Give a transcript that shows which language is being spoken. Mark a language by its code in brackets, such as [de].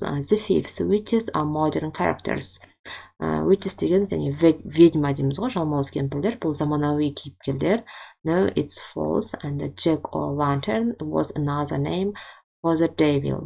[en] The thieves, witches are modern characters. [kk] Witches деген және ведьма дейміз ғой, жалмауыз кемпірлер, бұл заманауи кейіпкерлер. [en] No, it's false. And the Jack or Lantern was another name for the devil.